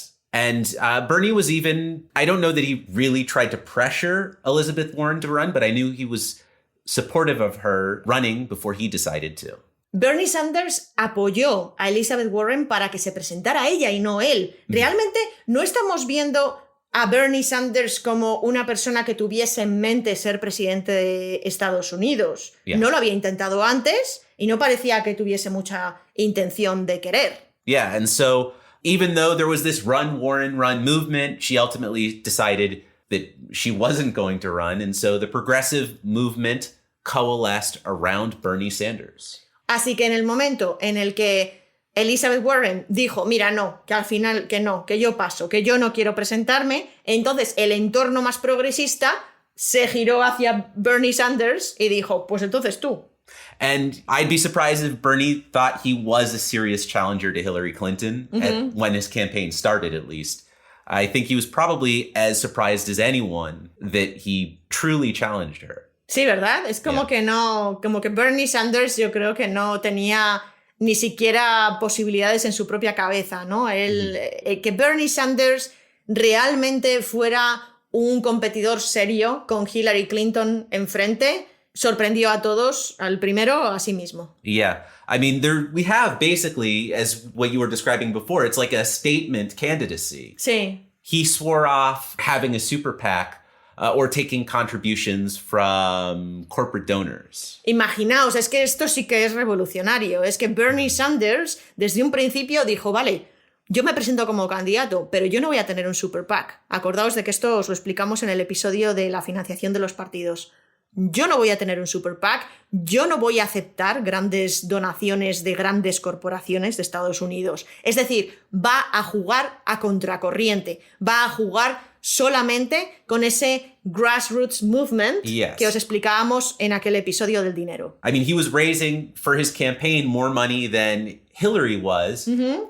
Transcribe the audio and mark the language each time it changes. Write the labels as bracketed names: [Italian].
[English] And Bernie was even, I don't know that he really tried to pressure Elizabeth Warren to run, but I knew he was supportive of her running before he decided to. [Spanish] Bernie Sanders apoyó a Elizabeth Warren para que se presentara ella y no él. Realmente no estamos viendo a Bernie Sanders como una persona que tuviese en mente ser presidente de Estados Unidos. No lo había intentado antes y no parecía que tuviese mucha intención de querer. [English] And so even though there was this run, Warren, run movement, she ultimately decided that she wasn't going to run. And so the progressive movement coalesced around Bernie Sanders. [Spanish] Así que en el momento en el que Elizabeth Warren dijo, mira, no, que al final que no, que yo paso, que yo no quiero presentarme, entonces el entorno más progresista se giró hacia Bernie Sanders y dijo, pues entonces tú. [English] And I'd be surprised if Bernie thought he was a serious challenger to Hillary Clinton when his campaign started, at least. I think he was probably as surprised as anyone that he truly challenged her. [Spanish] Sí, ¿verdad? Es como que no, como que Bernie Sanders yo creo que no tenía ni siquiera posibilidades en su propia cabeza, ¿no? Que Bernie Sanders realmente fuera un competidor serio con Hillary Clinton enfrente sorprendió a todos, al primero a sí mismo. [English] Yeah. I mean, we have basically, as what you were describing before, it's like a statement candidacy. [Spanish] Sí. [English] He swore off having a super PAC or taking contributions from corporate donors. [Spanish] Imaginaos, es que esto sí que es revolucionario. Es que Bernie Sanders desde un principio dijo, vale, yo me presento como candidato, pero yo no voy a tener un super PAC. Acordaos de que esto os lo explicamos en el episodio de la financiación de los partidos. Yo no voy a tener un super PAC, yo no voy a aceptar grandes donaciones de grandes corporaciones de Estados Unidos. Es decir, va a jugar a contracorriente, va a jugar solamente con ese [English] grassroots movement [Spanish] que os explicábamos en aquel episodio del dinero. [English] I mean, he was raising for his campaign more money than Hillary was. Mm-hmm.